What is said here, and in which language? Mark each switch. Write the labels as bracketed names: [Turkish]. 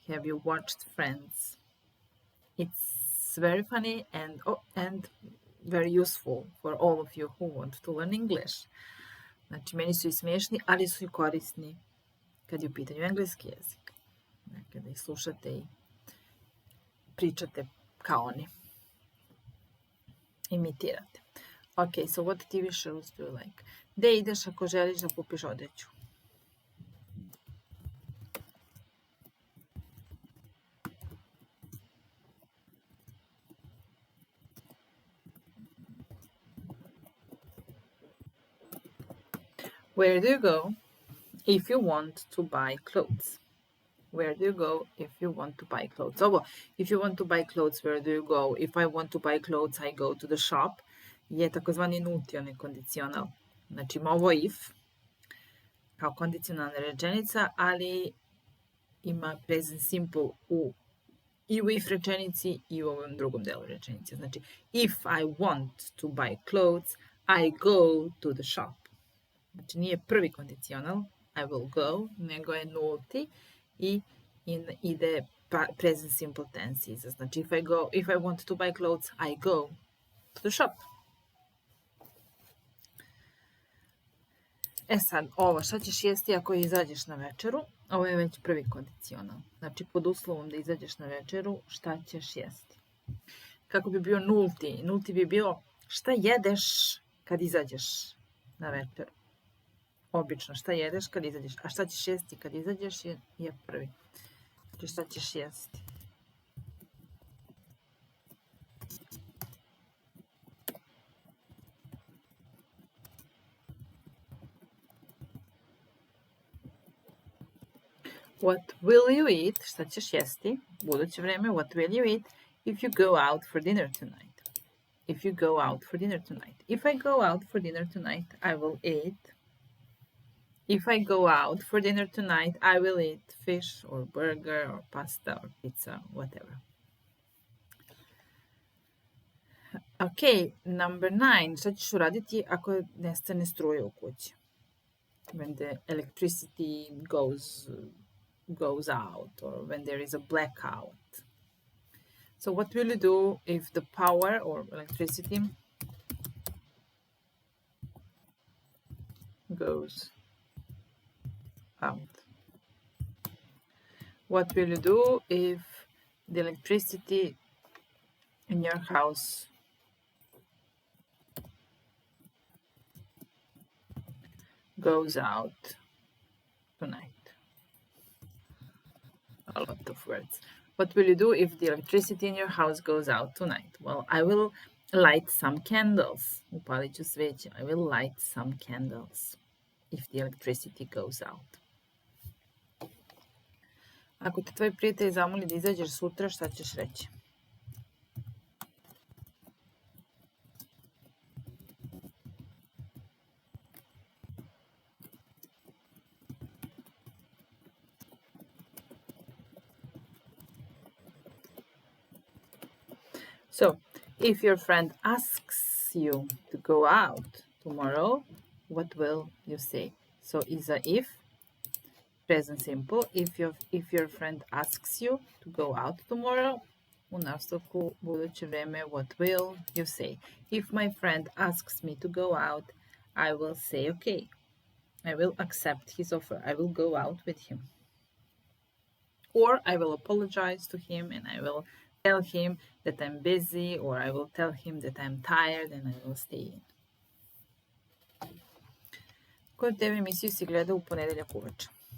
[English] Have you watched Friends? It's very funny and very useful for all of you who want to learn English. [Serbian] Znači, meni su i smiješni, ali su i korisni kad je u pitanju engleski jezik. Kada ih slušate i pričate kao oni. Imitirate. [English] Okay, so what TV shows do you like? [Serbian] Gde ideš ako želiš da kupiš odeću? [English] Where do you go if you want to buy clothes? Where do you go if you want to buy clothes? Ovo, if you want to buy clothes, where do you go? If I want to buy clothes, I go to the shop. [Serbian] Je takozvani nutioni kondicional. Znači, ima ovo if, kao kondicionalna rečenica, ali ima present simple i u if rečenici i u ovom drugom delu rečenice. [English] Znači, if I want to buy clothes, I go to the shop. [Serbian] Znači, nije prvi kondicional, [English] I will go, [Serbian] nego je nulti i ide present simple tense iza. [English] Znači, if I want to buy clothes, I go to the shop. [Serbian] E sad, ovo, šta ćeš jesti ako izađeš na večeru? Ovo je već prvi kondicional. Znači, pod uslovom da izađeš na večeru, šta ćeš jesti? Kako bi bio nulti? Nulti bi bio šta jedeš kad izađeš na večeru? Obično, šta jedeš kad izađeš? A šta ćeš jesti kad izađeš je prvi. Znači, šta ćeš jesti? [English] What will you eat? [Serbian] Šta ćeš jesti? Buduće vreme, [English] what will you eat if you go out for dinner tonight? If you go out for dinner tonight. If I go out for dinner tonight, I will eat. If I go out for dinner tonight, I will eat fish or burger or pasta or pizza, whatever. Okay, number 9. [Serbian] Šta ćeš uraditi ako nestane struje u kući? [English] When the electricity goes out or when there is a blackout. So what will you do if the power or electricity goes out. What will you do if the electricity in your house goes out tonight? A lot of words. What will you do if the electricity in your house goes out tonight? Well, I will light some candles. [Serbian] Upalit ću sveće. [English] I will light some candles if the electricity goes out. [Serbian] Ako te tvoj prijatelj zamoli da izađeš sutra, šta ćeš reći? [English] So, if your friend asks you to go out tomorrow, what will you say? So, is a if, present simple. If your friend asks you to go out tomorrow, [Serbian] u nastavku buduće vreme, [English] what will you say? If my friend asks me to go out, I will say okay. I will accept his offer. I will go out with him. Or I will apologize to him and I will tell him that I'm busy, or I will tell him that I'm tired and I will stay in. [Serbian] Koju TV emisiju si gleda u ponedeljak uveče?